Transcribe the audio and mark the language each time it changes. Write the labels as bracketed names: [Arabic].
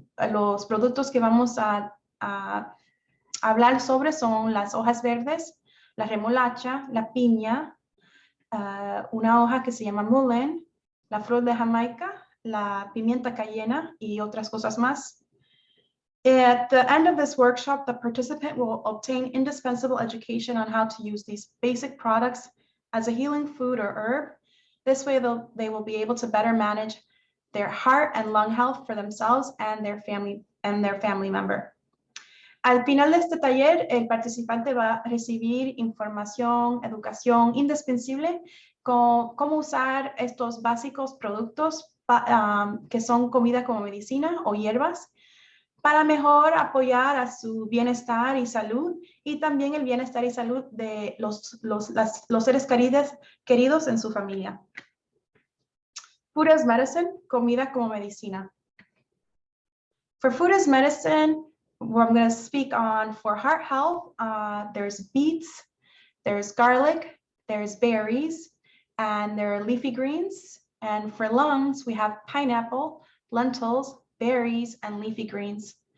[Spanish] Los productos que vamos a hablar sobre son las hojas verdes, la remolacha, la piña, una hoja que se llama mullein, la flor de Jamaica, la pimienta cayena y otras cosas más. [English] At the end of this workshop, the participant will obtain indispensable education on how to use these basic products as a healing food or herb. This way, they will be able to better manage their heart and lung health for themselves and their family member. [Spanish] Al final de este taller, el participante va a recibir información, educación indispensable con cómo usar estos básicos productos que son comida como medicina o hierbas para mejor apoyar a su bienestar y salud y también el bienestar y salud de los seres queridos en su familia. [English] Food as medicine, [Spanish] comida como medicina. [English] For food as medicine, I'm going to speak on for heart health, there's beets, there's garlic, there's berries, and there are leafy greens. And for lungs, we have pineapple, lentils, berries, and leafy greens.